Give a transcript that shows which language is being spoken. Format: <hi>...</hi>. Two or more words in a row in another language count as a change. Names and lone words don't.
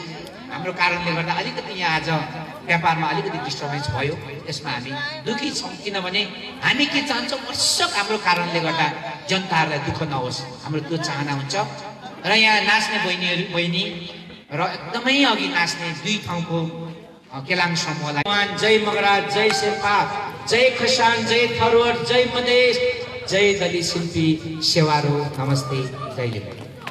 <ne>हाम्रो कारणले गर्दा अलिकति यहाँ आज व्यापारमा अलिकति डिस्टर्बेन्स भयो त्यसमा हामी दुखी छौँ किनभने हामी के चाहन्छौँ वर्षक हाम्रो कारणले गर्दा जनताहरूलाई दुःख नहोस् हाम्रो त्यो चाहना हुन्छ र यहाँ नाच्ने बहिनी र एकदमै अघि नाच्ने दुई ठाउँको केलाङ समूहलाई जय मगराज जय शेर्पा जय खसान जय थरुवार जय मधेस जय दलित शिल्पी सेवारो नमस्ते जय</ne>